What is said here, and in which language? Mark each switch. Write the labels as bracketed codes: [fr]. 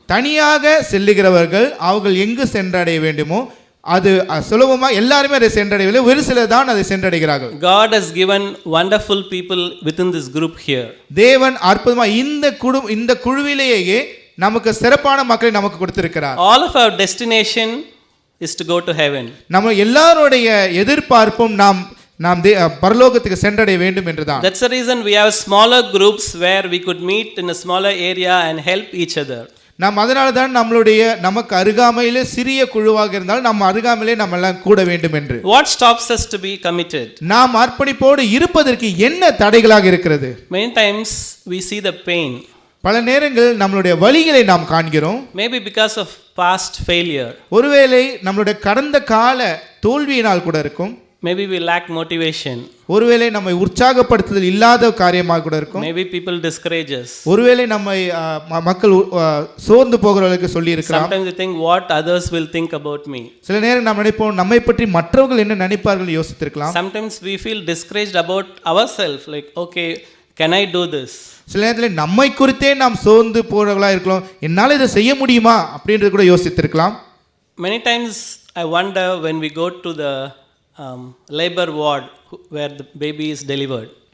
[ta] தனியாக செல்லுகிறவர்கள் அவர்கள் எங்கு சென்றடைய வேண்டுமோ அது சுலபமாக எல்லாருமே அதை சென்றடையவில்லை, ஒரு சிலர் தான் அதை சென்றடைகிறார்கள். [en] God has given wonderful people within this group here. [ta] தேவன் அற்புதமாக இந்த குழுவிலேயே நமக்கு சிறப்பான மக்களை நமக்கு கொடுத்திருக்கிறார். [en] All of our destination is to go to heaven. [ta] நம்ம எல்லாருடைய எதிர்பார்ப்பும் நாம் பரலோகத்துக்கு சென்றடைய வேண்டும் என்றுதான். [en] That's the reason we have smaller groups where we could meet in a smaller area and help each other. [ta] நாம் அதனால தான் நமக்கு அருகாமையிலே சிறிய குழுவாக இருந்தால் நம்ம அருகாமையிலே நம்ம எல்லாம் கூட வேண்டும் என்று. [en] What stops us to be committed? [ta] நாம் அர்ப்பணிப்போடு இருப்பதற்கு என்ன தடைகளாக இருக்கிறது? [en] Many times we see the pain. [ta] பல நேரங்கள் நம்மளுடைய வலிகளை நாம் காண்கிறோம். [en] Maybe because of past failure. [ta] ஒருவேளை நம்மளுடைய கடந்த கால தோல்வியினால் கூட இருக்கும். [en] Maybe we lack motivation. [ta] ஒருவேளை நம்மை உற்சாகப்படுத்துதல் இல்லாத காரியமாக கூட இருக்கும். [en] Maybe people discourage us. [ta] ஒருவேளை நம்மை மக்கள் சோர்ந்து போகிறவர்களுக்கு சொல்லி இருக்கலாம். [en] Sometimes we think what others will think about me. [ta] சில நேரம் நாம் நினைப்போம் நம்மை பற்றி மற்றவர்கள் என்ன நினைப்பார்கள் யோசித்திருக்கலாம். [en] Sometimes we feel discouraged about ourselves, like okay, can I do this? [ta] சில நேரத்தில் நம்மை குறித்தே நாம் சோர்ந்து போறவர்களாக இருக்கலாம், என்னால் இதை செய்ய முடியுமா அப்படின்றது கூட யோசித்திருக்கலாம். [en] Many times I wonder when we go to the labor ward where the baby is delivered.